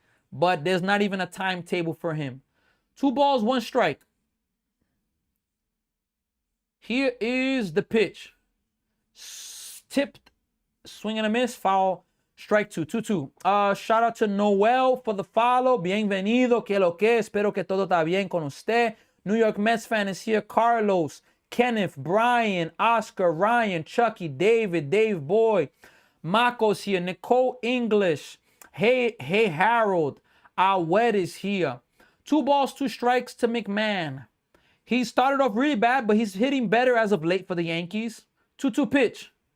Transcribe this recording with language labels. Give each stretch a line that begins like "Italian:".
English: But there's not even a timetable for him. 2 balls, 1 strike. Here is the pitch. Tipped, swing and a miss, foul, strike 2, 2-2. Shout out to Noel for the follow.
Spanish: Bienvenido, que lo que, espero que todo está bien con usted.
English: New York Mets fan is here. Carlos, Kenneth, Brian, Oscar, Ryan, Chucky, David, Dave Boy. Mako's here. Nicole English. Hey Harold. Awed is here. 2 balls, 2 strikes to McMahon. He started off really bad, but he's hitting better as of late for the Yankees. 2-2 pitch.